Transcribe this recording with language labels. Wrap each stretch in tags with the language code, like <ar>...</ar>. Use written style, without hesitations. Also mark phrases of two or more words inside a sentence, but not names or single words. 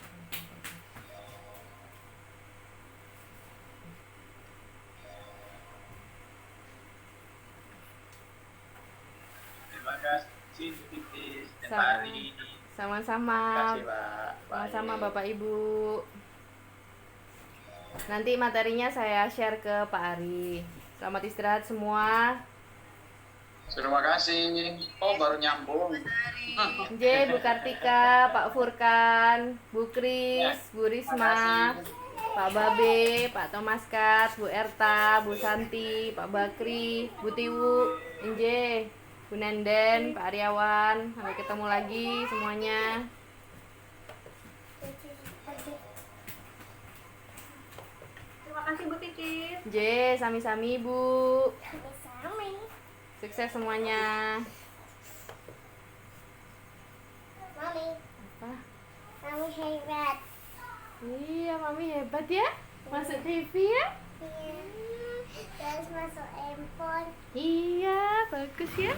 <id>Terima kasih Titis dan Pak Ari. Sama-sama. Terima kasih Pak. Sama-sama Bapak Ibu. Nanti materinya saya share ke Pak Ari. Selamat istirahat semua. Terima kasih. Oh, baru nyambung. J, Bu Kartika, Pak Furkan, Bu Kris, Bu Risma, Pak Babe, Pak Thomas Kat, Bu Erta, Bu Santi, Pak Bakri, Bu Tiwu, Nj, Bu Nenden, Pak Aryawan. Sampai ketemu lagi semuanya. Terima kasih Bu Titis. J, sami-sami Bu. Sami-sami. Sukses semuanya. Mami, Apa? Mami hebat. Iya, Mami hebat ya. Masuk TV ya. Iya. Terus masuk handphone. Iya, bagus ya.</id>